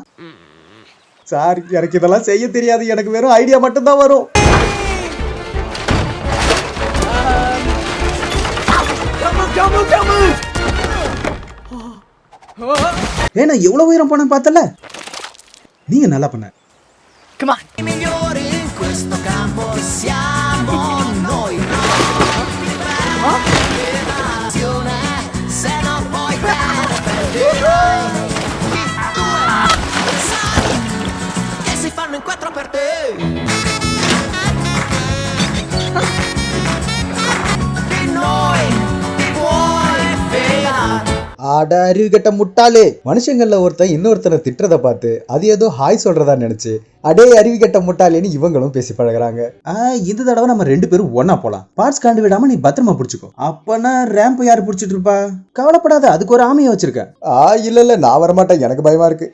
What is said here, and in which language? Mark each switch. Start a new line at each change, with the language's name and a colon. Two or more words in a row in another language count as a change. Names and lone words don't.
Tamil: சார், எனக்கு இதெல்லாம் செய்ய தெரியாது. எனக்கு வெறும் ஐடியா மட்டும் தான் வரும். ஏன்னா எவ்வளவு உயரம் போன பார்த்தல? நீங்க நல்லா பண்ண.
English: Come on.
Italian: I migliori in questo campo siamo noi. Se non puoi perderai. Sai che si fanno in 4 per te. Di noi ti puoi fidare.
Tamil: ஆட அறிவு கட்ட முட்டாளே. மனுஷங்கள்ல ஒருத்தன் இன்னொருத்தனை திட்டுறத பார்த்து அது ஏதோ ஹாய் சொல்றதா நினைச்சு அடே அறிவு கட்ட முட்டாளேன்னு இவங்களும் பேசி பழகுறாங்க. இந்த தடவை நம்ம 2 பேரும் ஒன்னா போலாம். பார்ட்ஸ் காண்டு விடாம நீ பத்திரமா புடிச்சுக்கோ. அப்பனா ரேம்ப் யாரு புடிச்சிட்டு இருப்பா? கவலைப்படாத, அதுக்கு ஒரு ஆமையை வச்சிருக்கேன். இல்ல நான் வரமாட்டேன், எனக்கு பயமா இருக்கு.